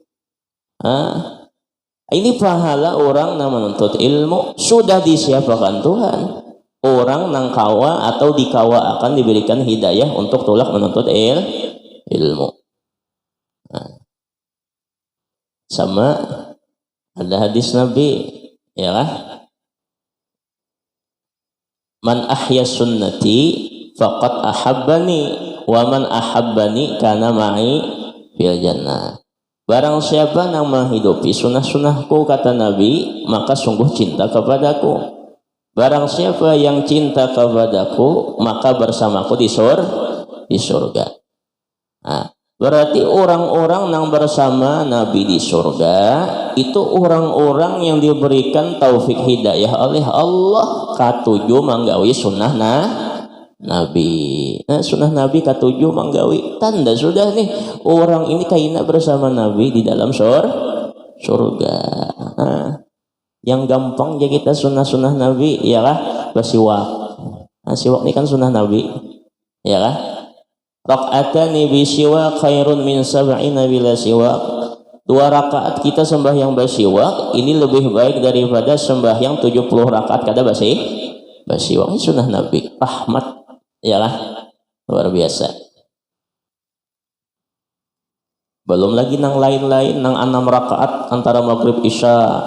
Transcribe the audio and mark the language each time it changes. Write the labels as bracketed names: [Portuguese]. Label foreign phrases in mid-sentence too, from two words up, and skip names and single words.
[Banjar] Ini pahala orang yang menuntut ilmu sudah disiapkan Tuhan. Orang nang kawa atau dikawa akan diberikan hidayah untuk tulak menuntut ilmu. Sama ada hadis Nabi ya kan, [Arabic] من أحيا سنتي فقد أحبني ومن أحبني كان معي في الجنة. [Banjar] Barang siapa yang menghidupi sunnah-sunnahku kata Nabi, maka sungguh cinta kepadaku. Barang siapa yang cinta kepadaku, maka bersamaku di surga. Nah, berarti orang-orang yang bersama Nabi di surga itu orang-orang yang diberikan taufik hidayah oleh Allah katuju manggawi sunnah Nabi. Nah, sunnah Nabi katuju manggawi tanda sudah nih orang ini kaina bersama Nabi di dalam surga. Nah, yang gampang ya kita sunnah Nabi ya lah bersiwak. Nah, siwak ini kan sunnah Nabi ya lah. [Arabic] ركعتان بسواك خير من سبعين بلا سواك. [Banjar] 2 rakaat kita sembahyang bersiwak ini lebih baik daripada sembahyang 70 rakaat kada bersiwak. Ini sunnah Nabi, rahmat ya lah, luar biasa. Belum lagi nang lain-lain nang 6 rakaat antara maghrib isya.